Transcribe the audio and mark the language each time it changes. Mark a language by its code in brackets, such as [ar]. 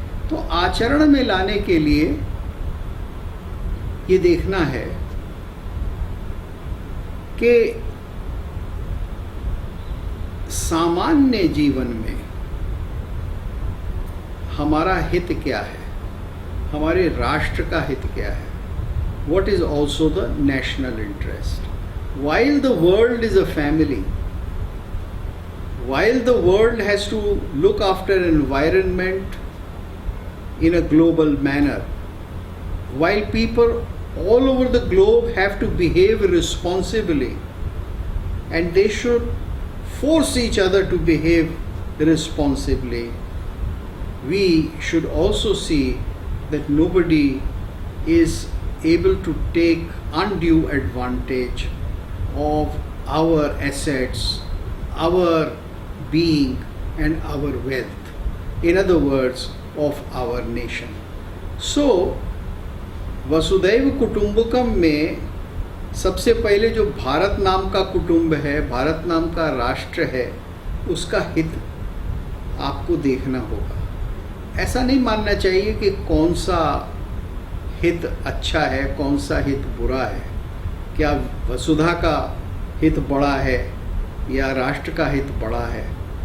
[hi] तो आचरण में लाने के लिए ये देखना है कि सामान्य जीवन में हमारा हित क्या है, हमारे राष्ट्र का हित क्या है, [en] what is also the national interest. While the world is a family, while the world has to look after environment in a global manner, while people all over the globe have to behave responsibly, and they should force each other to behave responsibly, we should also see that nobody is able to take undue advantage of our assets, our being and our wealth, in other words, of our nation. [hi] So, वसुधैव कुटुंबकम में सबसे पहले जो भारत नाम का कुटुंब है, भारत नाम का राष्ट्र है, उसका हित आपको देखना होगा। ऐसा नहीं मानना चाहिए कि कौन सा हित अच्छा है, कौन सा हित बुरा है, क्या वसुधा का हित बड़ा है या राष्ट्र का हित बड़ा है।